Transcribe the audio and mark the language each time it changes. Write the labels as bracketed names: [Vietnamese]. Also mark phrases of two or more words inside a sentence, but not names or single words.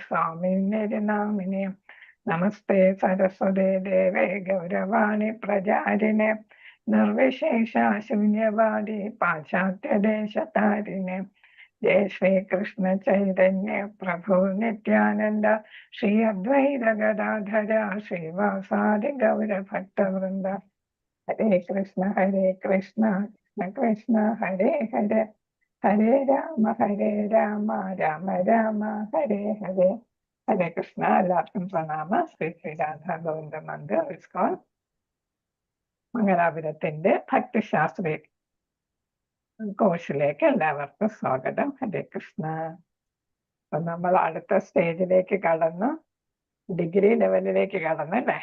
[Sanskrit] Swaminiti Namine Namaste Saraswate Deve Gauravani Prajarine Nirvishesha Shunyavadi Pachatya Deshatarine Jai Shri Krishna Chaitanya Prabhu Nityananda Shri Advaita Gadadhara Shri Vasadi Gaura Bhakta Vrinda Hare Krishna Krishna Krishna Hare Hare Hare Rama Rama Rama Hare Hare Hare Krishna [Malayalam] എല്ലാവർക്കും പ്രണാമ ശ്രീ ശ്രീ രാധാ ഗോവിന്ദ മന്ദിർ ഇസ്കോൺ മംഗലാപുരത്തിന്റെ ഭക്തിശാസ്ത്രി കോഴ്സിലേക്ക് എല്ലാവർക്കും സ്വാഗതം. [Sanskrit] ഹരേ കൃഷ്ണ. [Malayalam] അപ്പൊ നമ്മൾ അടുത്ത സ്റ്റേജിലേക്ക് കടന്ന് [English] degree levelilekku [Malayalam] കടന്നല്ലേ.